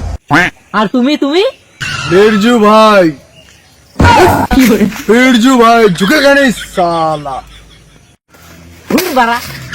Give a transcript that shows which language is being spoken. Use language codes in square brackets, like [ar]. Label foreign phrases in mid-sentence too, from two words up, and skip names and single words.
[bn] আর তুমি [hi] बिरजू भाई झुकेगा नहीं साला। [bn] বাড়া।